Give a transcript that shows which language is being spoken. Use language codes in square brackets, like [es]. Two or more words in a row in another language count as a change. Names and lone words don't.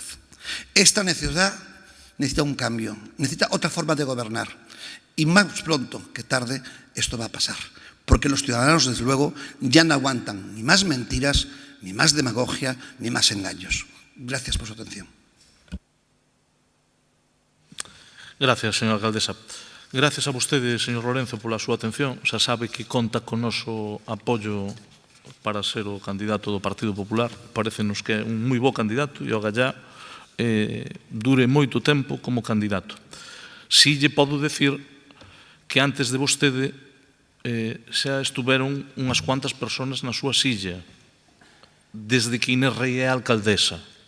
[es] Esta ciudad necesita un cambio, necesita otra forma de gobernar y más pronto que tarde esto va a pasar, porque los ciudadanos desde luego ya no aguantan ni más mentiras, ni más demagogia, ni más engaños. Gracias por su atención. Gracias, señora alcaldesa. [gl] Gracias a vostede, señor Lorenzo, pola súa atención. Xa sabe que conta con noso apoio para ser o candidato do Partido Popular. Parécenos que é un moi bo candidato e o gallá dure moito tempo como candidato. Si lle podo decir que antes de vostede xa estuveron unhas cuantas personas na súa silla desde que Inés Rei é alcaldesa.